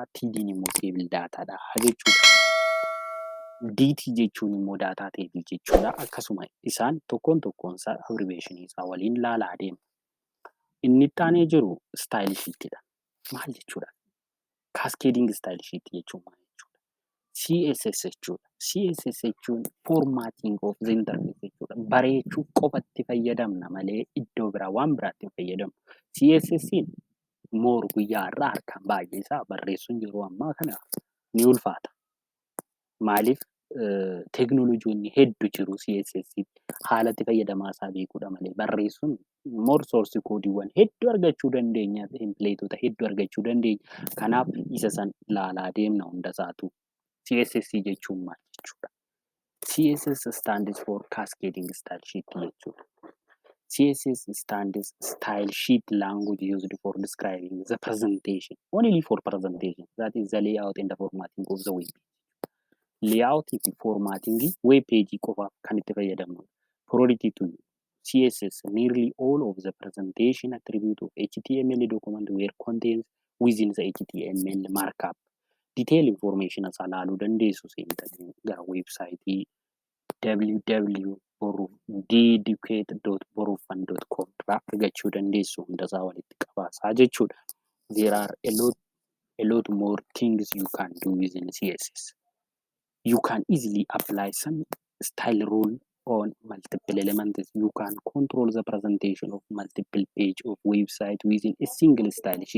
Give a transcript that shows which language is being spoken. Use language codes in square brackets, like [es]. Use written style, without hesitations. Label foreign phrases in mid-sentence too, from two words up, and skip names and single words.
[om] TD'n immoo [en] teebil daataadha [om] jechuudha. DT jechuun immoo [en] daataa teebil [om] jechuudha. Akkasuma isaan tokkoon isaa abbreviyeeshinii isaa waliin ilaalaa deema. Inni itti aanee jiru [en] istaayil shiitidha. [om] Maal jechuudha? [en] Kaaskeediing istaayil shiitii [om] jechuun maal jechuudha? CSS jechuudha. CSS jechuun [en] formatting of the interface [om] jechuudha. Bareechuuf qofatti fayyadamna malee iddoo biraa waan biraatti hin fayyadamnu. CSS'n guyyaa irraa harkaan baay'ee isaa barreessuun yeroo ammaa kana ni ulfaata. Maaliif teekinooloojiin hedduu jiru CSS haala itti fayyadamaa isaa beekuudha malee barreessuun soorsi koodiiwwan hedduu argachuu dandeenya, tempileetota hedduu argachuu dandeenya. Kanaaf isa san ilaalaa deemna hunda isaatu. CSS jechuun maal jechuudha? [en] CSS stands for Cascading Style Sheet jechuudha. CSS stands style sheet language used for describing the presentation, only for presentation. That is the layout and the formatting of the web. [om] Layout fi [en] formatting web page [om] qofaaf kan itti fayyadamnu. [en] Priority to CSS, nearly all of the presentation attribute of HTML document were contained within the HTML markup. Detail information [om] as ilaaluu dandeessu seentanii gara websaayitii www.deducate.baruumsa.com irraa argachuu dandeessu hundasaa walitti qabaasaa jechuudha. [en] There are a lot more things you can do within CSS. You can easily apply some style rule on multiple elements. You can control the presentation of multiple page of website within a single style sheet.